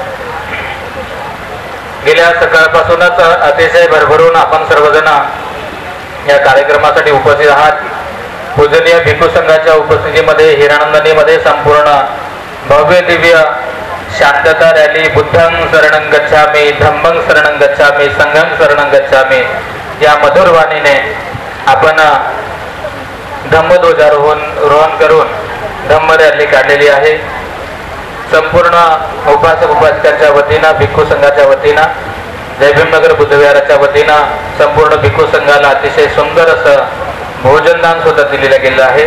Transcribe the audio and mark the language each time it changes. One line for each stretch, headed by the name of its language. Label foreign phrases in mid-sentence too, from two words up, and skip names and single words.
Marathi: गेल्या सकाळपासूनच अतिशय भरभरून आपण सर्वजण या कार्यक्रमासाठी उपस्थित आहात। पूजनीय भिक्खू संघाच्या उपस्थितीमध्ये हिरानंदनीमध्ये संपूर्ण भव्य दिव्य शांतता रॅली
Pali: बुद्धं शरणं गच्छामि, धम्मं शरणं गच्छामि, संघं शरणं गच्छामि
Marathi: या मधुर वाणीने आपण धम्मध्वजारोहण करून धम्म रॅली काढलेली आहे। संपूर्ण उपासक उपासिकांच्या वतीनं, भिक्खू संघाच्या वतीनं, जयभीमनगर बुद्धविहाराच्या वतीनं संपूर्ण भिक्खू संघाला अतिशय सुंदर असं भोजनदान सुद्धा दिलेलं गेलं आहे।